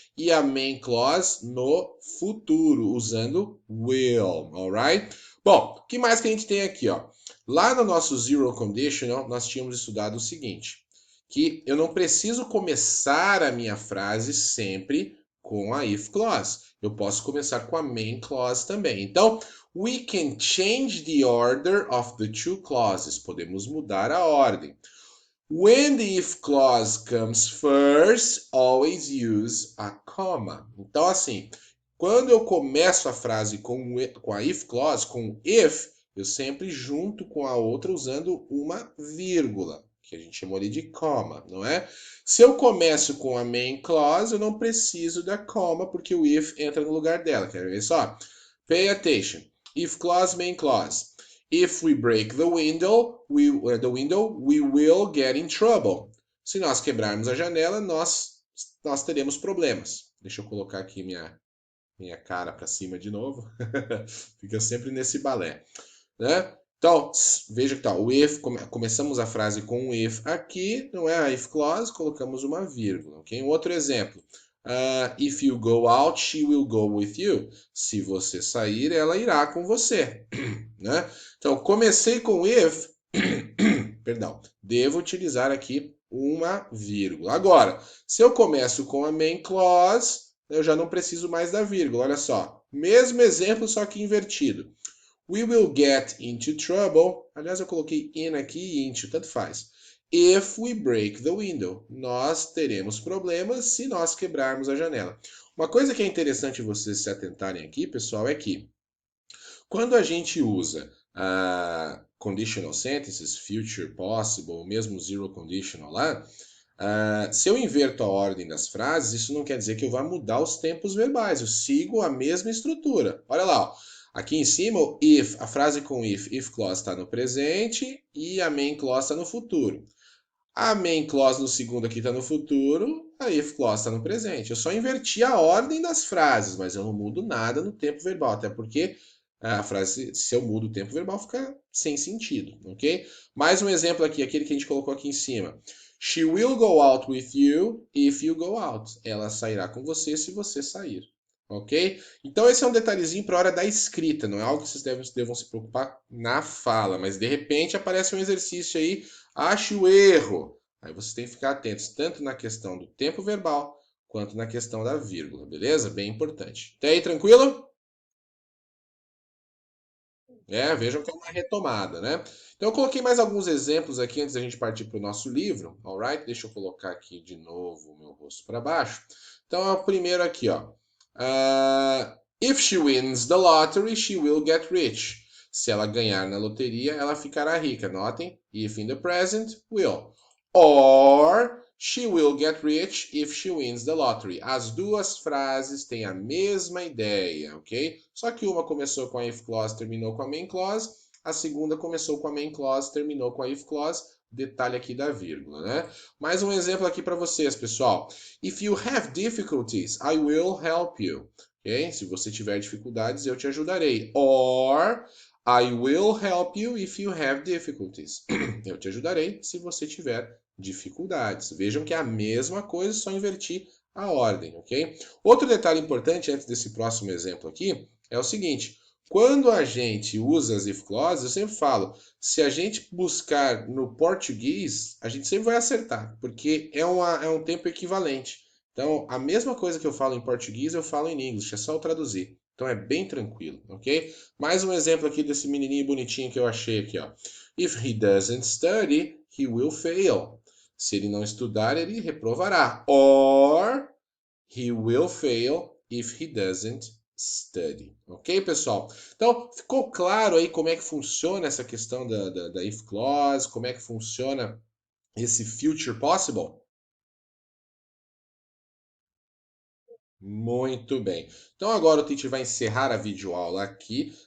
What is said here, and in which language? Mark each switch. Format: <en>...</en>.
<pt>E a main clause no futuro, usando will, alright? Bom, o que mais que a gente tem aqui, ó? Lá no nosso zero conditional, nós tínhamos estudado o seguinte, que eu não preciso começar a minha frase sempre com a if clause. Eu posso começar com a main clause também.</pt> <en>Então, we can change the order of the two clauses.</en> <pt>Podemos mudar a ordem.</pt> <en>When the if clause comes first, always use a comma.</en> <pt>Então, assim, quando eu começo a frase com a if clause, com if, eu sempre junto com a outra usando uma vírgula, que a gente chamou ali de comma, não é? Se eu começo com a main clause, eu não preciso da comma, porque o if entra no lugar dela. Quer ver só?</pt> <en>Pay attention. If clause, main clause. If we break the window, we will get in trouble.</en> <pt>Se nós quebrarmos a janela, nós teremos problemas. Deixa eu colocar aqui minha cara para cima de novo. Fica sempre nesse balé, né? Então, veja que tá, o if, começamos a frase com um if aqui, não é a if clause, colocamos uma vírgula, ok? Um outro exemplo.</pt> <en>If you go out, she will go with you.</en> <pt>Se você sair, ela irá com você, né? Então, comecei com if, perdão, devo utilizar aqui uma vírgula. Agora, se eu começo com a main clause, eu já não preciso mais da vírgula. Olha só, mesmo exemplo, só que invertido.</pt> <en>We will get into trouble.</en> <pt>Aliás, eu coloquei in aqui e into, tanto faz.</pt> <en>If we break the window.</en> <pt>Nós teremos problemas se nós quebrarmos a janela. Uma coisa que é interessante vocês se atentarem aqui, pessoal, é que quando a gente usa conditional sentences, future possible, mesmo zero conditional lá, se eu inverto a ordem das frases, isso não quer dizer que eu vá mudar os tempos verbais. Eu sigo a mesma estrutura. Olha lá, ó. Aqui em cima, o if, a frase com if clause está no presente e a main clause está no futuro. A main clause no segundo aqui está no futuro, a if clause está no presente. Eu só inverti a ordem das frases, mas eu não mudo nada no tempo verbal, até porque a frase, se eu mudo o tempo verbal, fica sem sentido, ok? Mais um exemplo aqui, aquele que a gente colocou aqui em cima.</pt> <en>She will go out with you if you go out.</en> <pt>Ela sairá com você se você sair, ok? Então esse é um detalhezinho para a hora da escrita, não é algo que vocês devam se preocupar na fala, mas de repente aparece um exercício aí, ache o erro. Aí vocês têm que ficar atentos tanto na questão do tempo verbal quanto na questão da vírgula, beleza? Bem importante. Até aí, tranquilo? Vejam que é uma retomada, né? Então eu coloquei mais alguns exemplos aqui antes da gente partir para o nosso livro, alright? Deixa eu colocar aqui de novo o meu rosto para baixo. Então é o primeiro aqui, ó.</pt> <en>If she wins the lottery, she will get rich.</en> <pt>Se ela ganhar na loteria, ela ficará rica.</pt> <en>Notem, if in the present, will. Or she will get rich if she wins the lottery.</en> <pt>As duas frases têm a mesma ideia, ok? Só que uma começou com a if clause, terminou com a main clause. A segunda começou com a main clause, terminou com a if clause. Detalhe aqui da vírgula, né? Mais um exemplo aqui para vocês, pessoal.</pt> <en>If you have difficulties, I will help you. Okay?</en> <pt>Se você tiver dificuldades, eu te ajudarei.</pt> <en>Or I will help you if you have difficulties.</en> <pt>Eu te ajudarei se você tiver dificuldades. Vejam que é a mesma coisa, só inverti a ordem, ok? Outro detalhe importante antes desse próximo exemplo aqui é o seguinte: quando a gente usa as if clauses, eu sempre falo, se a gente buscar no português, a gente sempre vai acertar, porque é um tempo equivalente. Então, a mesma coisa que eu falo em português, eu falo em inglês, é só eu traduzir. Então é bem tranquilo, ok? Mais um exemplo aqui desse menininho bonitinho que eu achei aqui, ó.</pt> <en>If he doesn't study, he will fail.</en> <pt>Se ele não estudar, ele reprovará.</pt> <en>Or he will fail if he doesn't study.</en> <pt>Ok, pessoal? Então, ficou claro aí como é que funciona essa questão da if clause, como é que funciona esse future possible? Muito bem. Então agora o Tite vai encerrar a videoaula aqui.</pt>